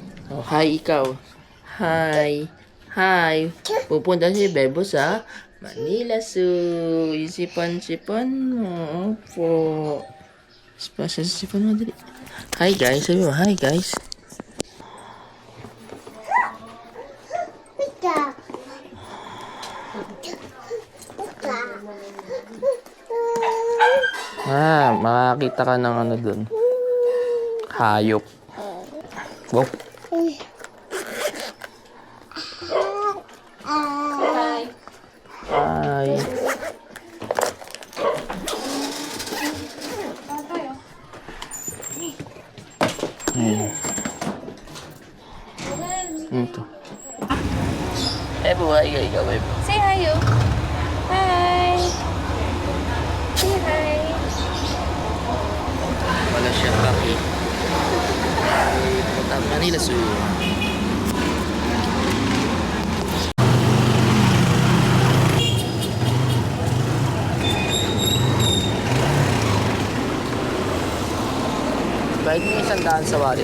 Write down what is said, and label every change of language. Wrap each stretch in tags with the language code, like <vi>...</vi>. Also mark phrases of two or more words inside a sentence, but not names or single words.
<en>Oh, hi ikaw. Hi. Hi.</en> <tl>Pupunta si Bebo sa Manila Zoo. Isipan-sipan mo. Opo. Sipan mo dali.</tl> <en>Hi guys.</en> <tl>Sabi mo,</tl> <en>hi guys.</en> <tl>Makakita ka ng ano dun. Hayop. Wow. Hi. Hi. Ito. Eh, buhay ka ikaw, Bebo.</tl> <en>Say hi, yo. Hi. Say hi.</en> <tl>Wala siya paki. Punta Manila Zoo. Kahit may 100 sa wallet.</tl>